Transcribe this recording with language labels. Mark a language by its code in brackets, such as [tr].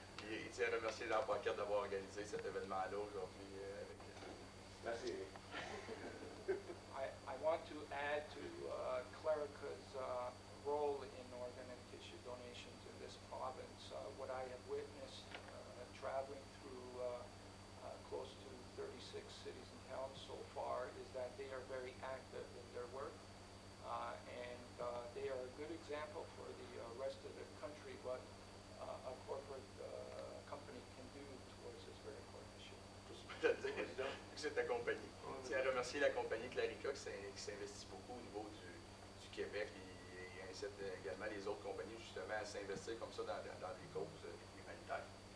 [fr] Il tient à remercier Jean Paquette d'avoir organisé cet événement-là aujourd'hui. Merci. [en] I want to add to Clarica's role in organ and tissue donations in this province. What I have witnessed traveling through close to 36 cities and towns so far is that they are very active in their work. And they are a good example for the rest of the country what a corporate company can do towards this very important issue. [fr] Juste pour te dire que c'est ta compagnie. Je tiens à remercier la compagnie Clarica qui s'investit beaucoup au niveau du Québec et incite également les autres compagnies justement à s'investir comme ça dans des causes humanitaires.